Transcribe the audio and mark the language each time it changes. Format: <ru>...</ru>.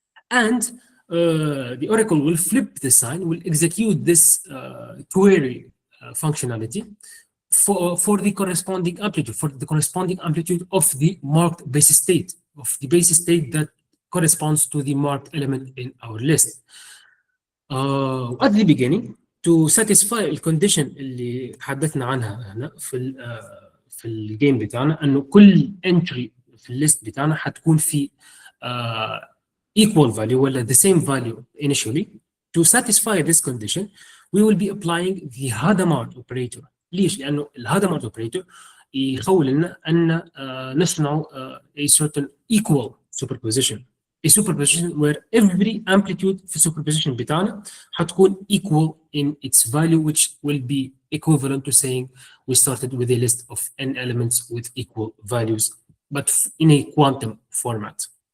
<en>And the oracle will flip the sign, will execute this query functionality for the corresponding amplitude, of the marked base state, that corresponds to the marked element in our list. At the beginning, to satisfy</en> <ar>الكونديشن اللي حدثنا عنها هنا في الجيم بتاعنا انه كل entry في الليست بتاعنا هتكون في equal value ولا</ar> <en>the same value initially. To satisfy this condition we will be applying the Hadamard operator.</en> <ar>ليش؟ لانه الهادامارد operator يخول لنا ان نصنع</ar> <en>a certain equal superposition. A superposition where every amplitude</en> <ar>في superposition بتاعنا هتكون</ar> <en>equal in its value, which will be equivalent to saying we started with a list of n elements with equal values, but in a quantum format.</en>